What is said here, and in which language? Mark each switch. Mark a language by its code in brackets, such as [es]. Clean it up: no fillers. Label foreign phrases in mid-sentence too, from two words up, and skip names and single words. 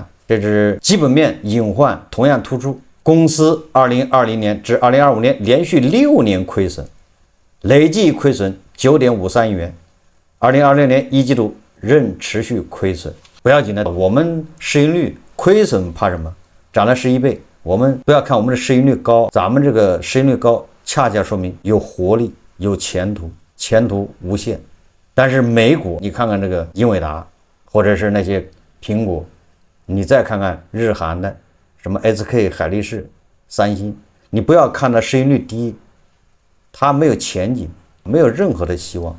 [zh] 這是基本面隱患同樣突出。公司2020年至2025年連續6年虧損，累計虧損9.53億元，2026年1季度仍持續虧損。不要緊的，我們市盈率虧損怕什麼？漲了11倍，我們不要看我們的市盈率高，咱們這個市盈率高，恰恰說明有活力、有前途，前途無限。但是美股，你看看這個英偉達，或者是那些蘋果，你再看看日韓的什麼 SK 海力士、三星，你不要看它市盈率低，它沒有前景，沒有任何的希望。